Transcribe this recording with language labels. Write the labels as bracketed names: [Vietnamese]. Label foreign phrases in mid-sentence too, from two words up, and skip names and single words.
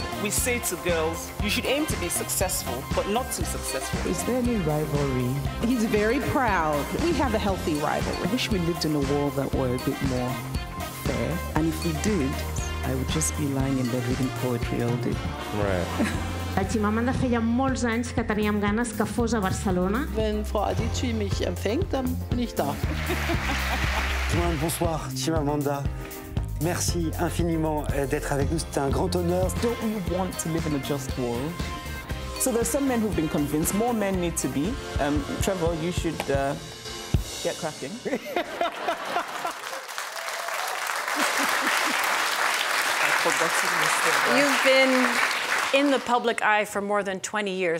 [English] We say to girls, you should aim to be successful, but not too successful. Is there any rivalry? He's very proud. We have a healthy rivalry. I wish we lived in a world that were a bit more fair. And if we did, I would just be lying in bed reading poetry all day. Right. [Catalan] Chimamanda feia molts anys que teníem ganes que fos a Barcelona. [German] Wenn Frau Adichie mich empfängt, dann bin ich da. [French] Bonsoir, Chimamanda. Merci infiniment d'être avec nous. C'était un grand honneur. [English] Don't we want to live in a just world? So there's some men who've been convinced. More men need to be. Trevor, you should get cracking. You've been in the public eye for more than 20 years.